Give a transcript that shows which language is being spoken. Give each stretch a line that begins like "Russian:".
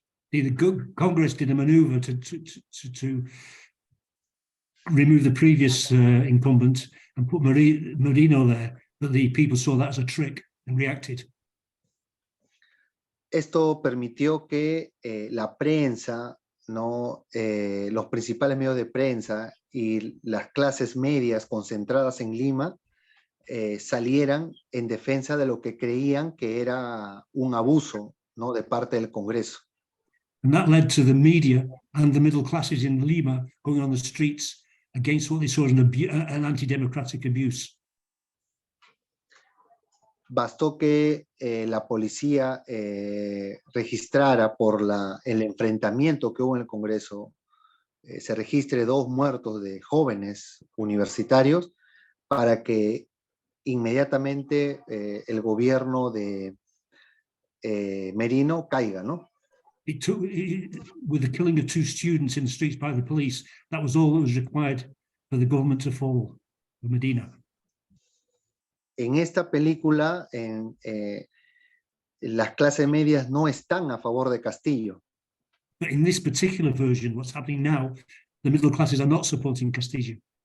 English: The Congress did a maneuver to remove the previous incumbent and put Merino there, but the people saw that as a trick and reacted.
Spanish: Esto permitió que la prensa, ¿no?, los principales medios de prensa y las clases medias concentradas en Lima salieran en defensa de lo que creían que era un abuso, ¿no?, de parte del Congreso.
English: And that led to the media and the middle classes in Lima going on the streets against what they saw as an anti-democratic abuse.
Spanish: Bastó que la policía registrara por el enfrentamiento que hubo en el Congreso, se registre 2 muertos de jóvenes universitarios para que inmediatamente el gobierno de Merino caiga, ¿no?
English: With the killing of 2 students in the streets by the police, that was all that was required for the government to fall, for Medina.
Spanish: En esta película, las clases medias no están a favor de Castillo.
English: But in this particular version, what's happening now, the middle classes are not supporting Castillo.